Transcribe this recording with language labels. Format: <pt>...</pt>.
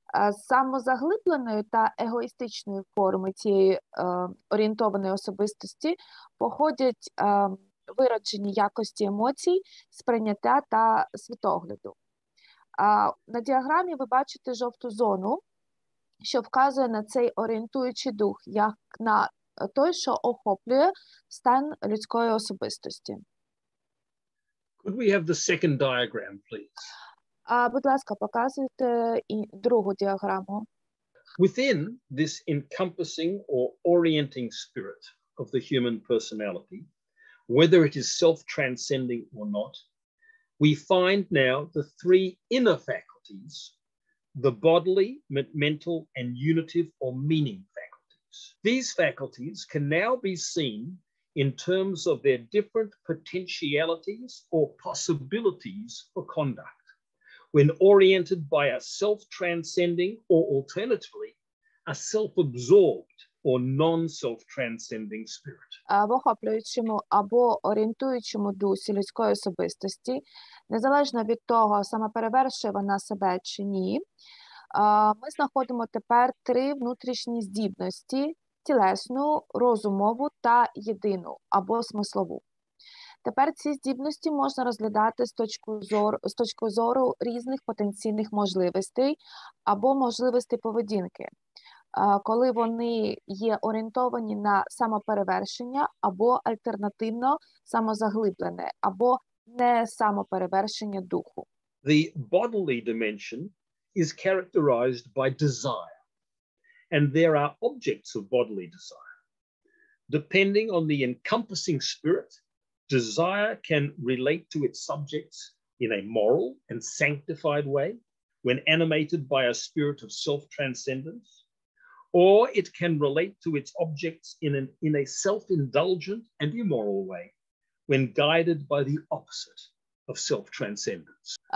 <uk>З самозаглибленої та егоїстичної форми цієї орієнтованої особистості походять вироджені якості емоцій, сприйняття та світогляду. На діаграмі ви бачите жовту зону, що вказує на цей орієнтуючий дух, як на той, що охоплює стан людської особистості.</uk> <en>Could we have the second diagram, please?</en> <uk>Будь ласка, показуйте і другу діаграму.</uk> <en>Within this encompassing or orienting spirit of the human personality, whether it is self-transcending or not, we find now the three inner faculties: the bodily, mental, and unitive or meaning faculties. These faculties can now be seen in terms of their different potentialities or possibilities for conduct when oriented by a self-transcending or alternatively a self-absorbed or non-self-transcending spirit.</en> <uk>В охоплюючому або орієнтуючому дусі людської особистості, незалежно від того, самоперевершує вона себе чи ні, ми знаходимо тепер три внутрішні здібності: тілесну, розумову та єдину або смислову. Тепер ці здібності можна розглядати з точки зору різних потенційних можливостей або можливостей поведінки, коли вони є орієнтовані на самоперевершення або альтернативно самозаглиблене, або не самоперевершення духу.</uk> <en>The bodily dimension is characterized by desire, and there are objects of bodily desire. Depending on the encompassing spirit, desire can relate to its subjects in a moral and sanctified way when animated by a spirit of self-transcendence, or it can relate to its objects in a self-indulgent and immoral way when guided by the opposite of self-transcendence.</en>